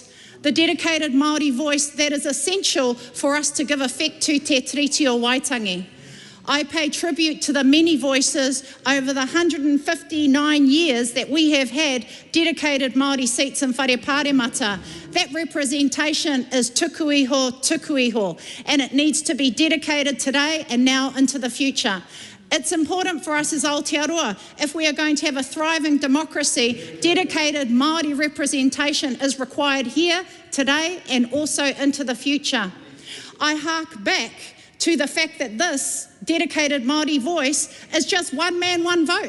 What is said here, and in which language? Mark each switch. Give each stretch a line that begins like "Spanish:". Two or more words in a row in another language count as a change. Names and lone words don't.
English: The dedicated Māori voice that is essential for us to give effect to Te Tiriti o Waitangi. I pay tribute to the many voices over the 159 years that we have had dedicated Māori seats in Whare Pāremata. That representation is
Māori: tuku iho,
English: and it needs to be dedicated today and now into the future. It's important for us as Aotearoa, if we are going to have a thriving democracy, dedicated Māori representation is required here, today, and also into the future. I hark back to the fact that this dedicated Māori voice is just one man, one vote.